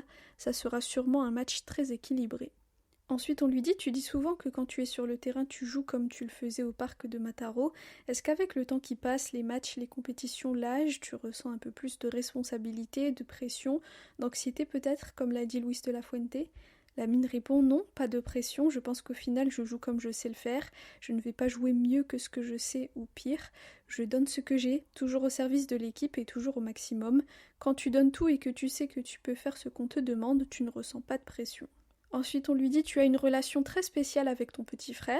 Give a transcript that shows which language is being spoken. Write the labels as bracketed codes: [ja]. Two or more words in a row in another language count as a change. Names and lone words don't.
[fr] Ça sera sûrement un match très équilibré. » Ensuite, on lui dit « Tu dis souvent que quand tu es sur le terrain, tu joues comme tu le faisais au parc de Mataro. Est-ce qu'avec le temps qui passe, les matchs, les compétitions, l'âge, tu ressens un peu plus de responsabilité, de pression, d'anxiété peut-être, comme l'a dit Luis de la Fuente ?» Lamine répond « Non, pas de pression, je pense qu'au final, je joue comme je sais le faire. Je ne vais pas jouer mieux que ce que je sais ou pire. Je donne ce que j'ai, toujours au service de l'équipe et toujours au maximum. Quand tu donnes tout et que tu sais que tu peux faire ce qu'on te demande, tu ne ressens pas de pression. » Ensuite, on lui dit « Tu as une relation très spéciale avec ton petit frère.